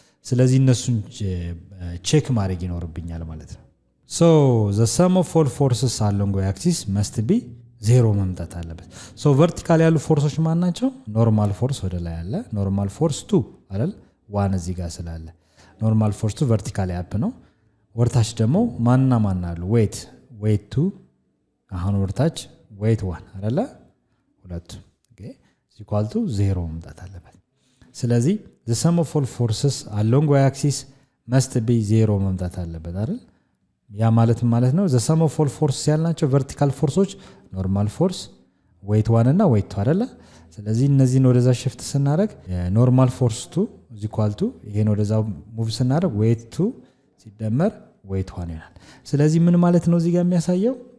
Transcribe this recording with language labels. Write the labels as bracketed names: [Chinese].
[Amharic] ስለዚህ እነሱን ቼክ ማድረግ ይኖርብኛል ማለት ነው። [English] so the sum of all forces along y axis must be 0 [Amharic] መምጣት አለበት። [English] so vertical [Amharic] ያሉ ፎርሶች ማን ናቸው? ኖርማል ፎርስ ወደ ላይ አለ፣ ኖርማል ፎርስ 2 አይደል? 1 እዚህ ጋር ስላለ ኖርማል ፎርስ 2 vertical አፕ ነው። ወርታች ደግሞ ማንና ማን አሉ? weight 2 አሁን ወርታች weight 1 አይደለ? ሁለቱ [English] okay equal to 0 [Amharic] መምጣት አለበት። ስለዚህ [English] the sum of all forces along y axis must be 0 [Amharic] መምጣት አለበት አይደል? ያ ማለት ነው [English] the sum of all forces [Amharic] ያልናቸው ቨርቲካል ፎርሶች ኖርማል ፎርስ weight 1 እና weight 2 አይደለ? ስለዚህ እነዚህን ወደዛ ሽፍት ስናደርግ ኖርማል ፎርስ 2 is equal to ይሄን ወደዛ ሙቭ ስናደርግ weight 2 ሲደመር weight 1 ይሆናል። ስለዚህ ምን ማለት ነው እዚህ ጋር የሚያሳየው?